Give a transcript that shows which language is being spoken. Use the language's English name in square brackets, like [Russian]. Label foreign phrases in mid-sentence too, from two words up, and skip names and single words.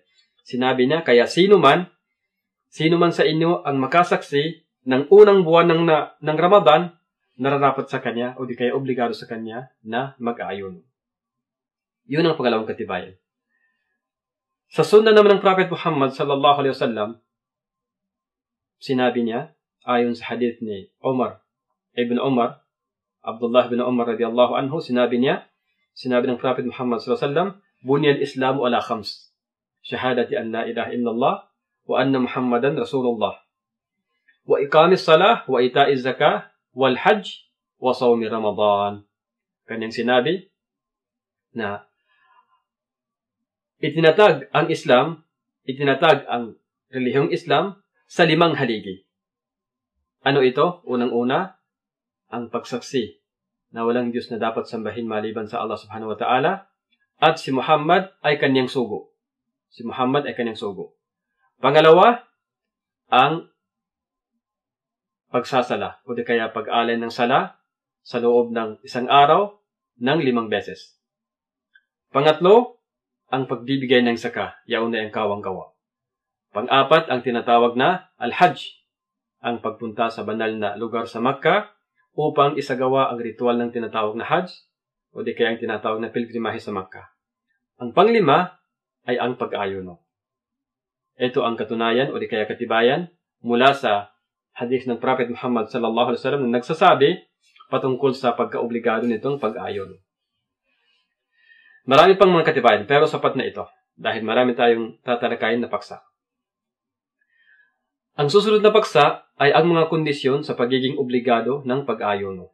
[Filipino] Sinabi niya, kaya sino man sa inyo ang makasaksi ng unang buwan ng Ramadan, nararapat sa kanya o di kaya obligado sa kanya na mag-aayuno. Yun ang pangalawang katibayan. Sa sunna naman ng Prophet Muhammad [Arabic] صلى الله عليه وسلم, [Filipino] sinabi niya, ayon sa hadith ni Abdullah ibn Umar [Arabic] رضي الله عنه, [Filipino] sinabi ng Prophet Muhammad [Arabic] صلى الله عليه وسلم بني الإسلام على خمس شهادة أن لا إله إلا الله وأن محمدا رسول الله وإقام الصلاة وإيتاء الزكاة والحج وصوم رمضان. [Filipino] Kanyang sinabi na itinatag ang relihiyong Islam sa 5 haligi. Ano ito? Unang-una, ang pagsaksi na walang Diyos na dapat sambahin maliban sa Allah [Arabic] سبحانه وتعالى [Filipino] at si Muhammad ay kanyang sugo. Pangalawa, ang pagsasala o di kaya pag-alay ng sala sa loob ng isang araw ng 5 beses. Pangatlo, ang pagbibigay ng zakah, yaon na ang kawang-kawa. Pang-apat, ang tinatawag na al-hajj, ang pagpunta sa banal na lugar sa Makkah upang isagawa ang ritual ng tinatawag na hajj o di kaya ang tinatawag na pilgrimahe sa Makkah. Ang panglima ay ang pag-ayuno. Ito ang katunayan o di kaya katibayan mula sa hadith ng Prophet Muhammad [Arabic] صلى الله عليه وسلم [Filipino] na nagsasabi patungkol sa pagkaobligado nitong pag-ayuno. Marami pang mga katibayan pero sapat na ito dahil marami tayong tatalakayin na paksa. Ang susunod na paksa ay ang mga kondisyon sa pagiging obligado ng pag-ayuno.